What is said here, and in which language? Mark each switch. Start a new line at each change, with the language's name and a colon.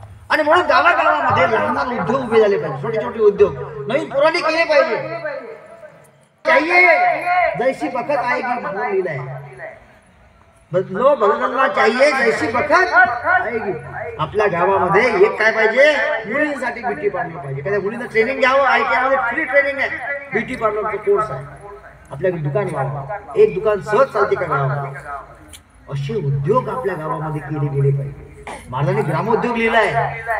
Marathi: आणि म्हणून गावागावामध्ये लहान लहान उद्योग उभे झाले पाहिजे, छोटे छोटे उद्योग नवीन पुराणे केले पाहिजे.
Hindi: चाहिए जैसी बखत आएगी
Marathi: म्हणून लिहिलंय,
Hindi: बदलो बदलना चाहिए जैसी बखत आएगी.
Marathi: आपल्या गावामध्ये एक काय पाहिजे, मुलींसाठी ब्युटी पार्लर पाहिजे. एखाद्या मुलींना ट्रेनिंग घ्यावं. ITI मध्ये फ्री ट्रेनिंग आहे, ब्युटी पार्लरचा कोर्स आहे. आपल्या दुकान व्हावं, एक दुकान सहज चालते का गावामध्ये. असे उद्योग आपल्या गावामध्ये केले गेले पाहिजे. महाराजांनी ग्रामोद्योग लिहिलाय.